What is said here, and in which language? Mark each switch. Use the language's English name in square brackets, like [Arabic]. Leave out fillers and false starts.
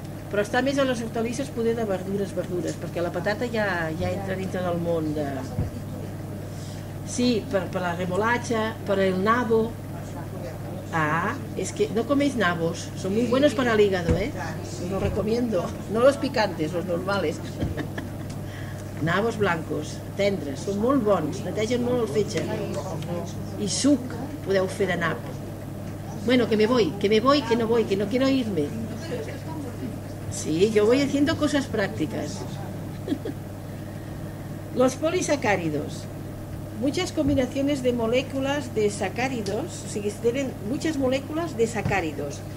[Catalan] Però està més a les hortalisses poder de verdures, perquè la patata ja entra dintre del món de... Sí, per la remolatxa, per el nabo. [Spanish] Ah, és que no coméis nabos, són muy buenos para el hígado, Lo recomiendo, no los picantes, los normales. Nabos blancos, [Catalan] tendres, són molt bons, netegen molt el fetge. I suc podeu fer de nap. [Spanish] Bueno, que no quiero irme. Sí, yo voy haciendo cosas prácticas. Los polisacáridos. Muchas combinaciones de moléculas de sacáridos, o sea, tienen muchas moléculas de sacáridos.